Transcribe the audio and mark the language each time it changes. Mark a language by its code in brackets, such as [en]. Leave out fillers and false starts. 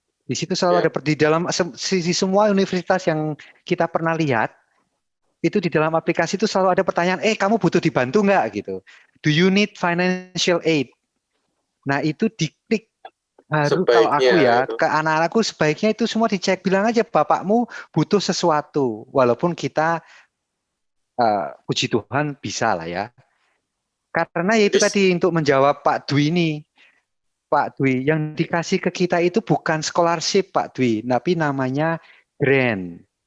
[id] Di situ selalu ada di dalam semua universitas yang kita pernah lihat, itu di dalam aplikasi itu selalu ada pertanyaan, kamu butuh dibantu nggak gitu? [en] Do you need financial aid? [id] Nah itu diklik. Kalau aku ya, ke anak-anakku sebaiknya itu semua dicek. Bilang aja bapakmu butuh sesuatu, walaupun kita puji Tuhan bisa lah ya. Karena ya itu tadi untuk menjawab Pak Dwi ini. Pak Dwi, yang dikasih ke kita itu bukan scholarship Pak Dwi, tapi namanya grant.